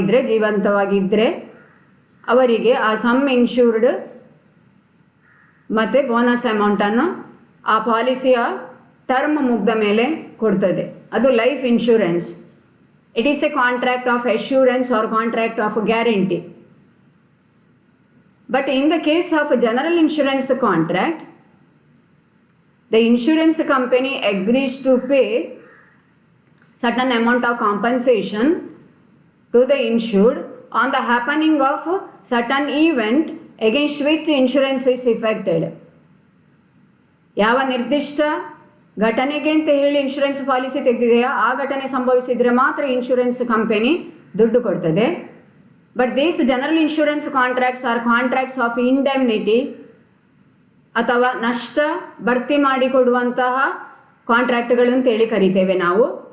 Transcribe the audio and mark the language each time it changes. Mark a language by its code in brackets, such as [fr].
[kn] ಜೀವಂತವಾಗಿದ್ದರೆ ಅವರಿಗೆ ಆ some insured ಮತ್ತು ಬೋನಸ್ ಅಮೌಂಟನ್ನು ಆ ಪಾಲಿಸಿಯ ಟರ್ಮ್ ಮುಗ್ದ ಮೇಲೆ ಕೊಡ್ತದೆ. ಅದು life insurance. [en] It is a contract of assurance or contract of guarantee. But in the case of a general insurance contract, the insurance company agrees to pay certain amount of compensation to the insured on the happening of certain event against which insurance is effected. [kn] ಯಾವ ನಿರ್ದಿಷ್ಟ ಘಟನೆಗೆ ಅಂತ ಹೇಳಿ insurance policy ತೆಗೆದಿದೆಯಾ ಆ ಘಟನೆ ಸಂಭವಿಸಿದರೆ ಮಾತ್ರ insurance company ದುಡ್ಡು ಕೊಡ್ತದೆ. [en] but these general insurance contracts are contracts of indemnity, [kn] ಅಥವಾ ನಷ್ಟ ಭರ್ತಿ ಮಾಡಿಕೊಡುವಂತಹ ಕಾಂಟ್ರಾಕ್ಟ್ಗಳು ಅಂತೇಳಿ ಕರಿತೇವೆ ನಾವು.